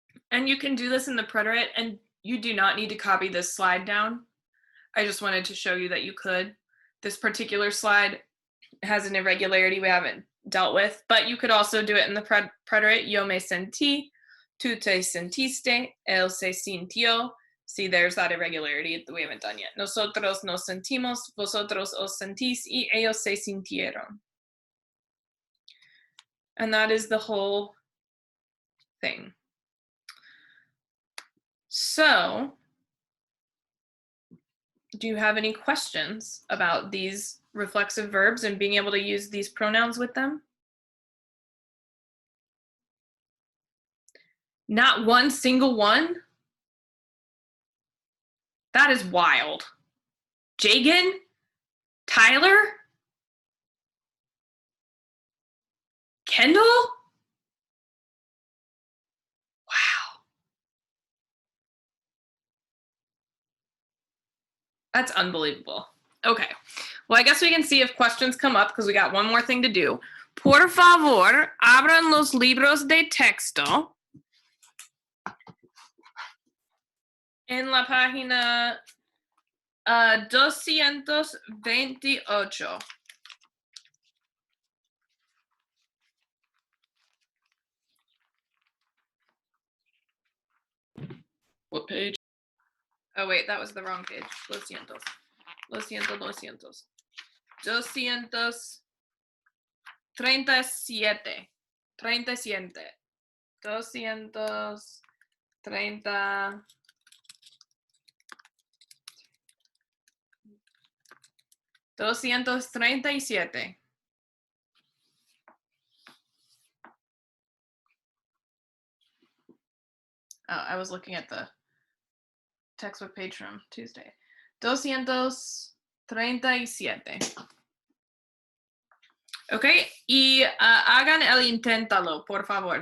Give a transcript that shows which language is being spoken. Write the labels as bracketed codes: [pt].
[en] And you can do this in the preterite, and you do not need to copy this slide down. I just wanted to show you that you could. This particular slide has an irregularity we haven't dealt with, but you could also do it in the preterite. [es] Yo me sentí, tú te sentiste, él se sintió. [en] See, there's that irregularity that we haven't done yet. [es] Nosotros nos sentimos, vosotros os sentís, y ellos se sintieron. [en] And that is the whole thing. So, do you have any questions about these reflexive verbs and being able to use these pronouns with them? Not one single one? That is wild. Jagan? Tyler? Kendall? Wow. That's unbelievable. Okay. Well, I guess we can see if questions come up because we got one more thing to do. [es] Por favor, abran los libros de texto en la página 228. [en] What page? Oh, wait, that was the wrong page. [es] Lo siento. Lo siento, lo siento. 237. 37. 230. 237. [en] Oh, I was looking at the textbook page from Tuesday. 237. [es] Okay, y hagan el inténtalo, por favor.